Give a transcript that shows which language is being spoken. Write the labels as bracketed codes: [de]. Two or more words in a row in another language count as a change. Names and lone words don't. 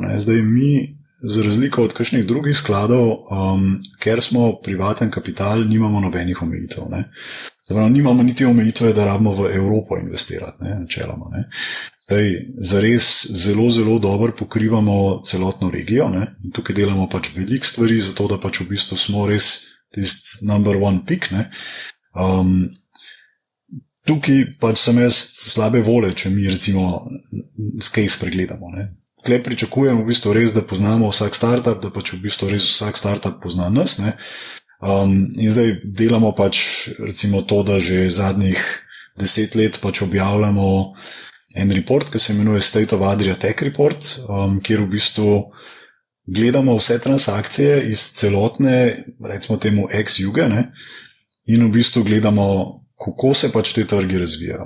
[sl] Zdaj mi, za razliko od kakšnih drugih skladov, ker smo privaten kapital, nimamo nobenih omejitev. Zapravo, nimamo niti omejitve, da rabimo v Evropo investirati, ne, načeloma. Ne. Zdaj, zares zelo, zelo dobro pokrivamo celotno regijo. Ne. In tukaj delamo pač veliko stvari, zato da pač v bistvu smo res tisti [en] number one pick. [sl] Ne. Tukaj pač sem jaz slabe vole, če mi recimo case pregledamo. Ne. Tukaj pričakujemo v bistvu res, da poznamo vsak startup, da pač v bistvu res vsak startup pozna nas. Ne. In zdaj delamo pač recimo to, da že zadnjih 10 let pač objavljamo en report, ki se imenuje State of Adria Tech Report, kjer v bistvu gledamo vse transakcije iz celotne, recimo temu ex-juge, ne, in v bistvu gledamo, kako se pač te trgi razvijajo.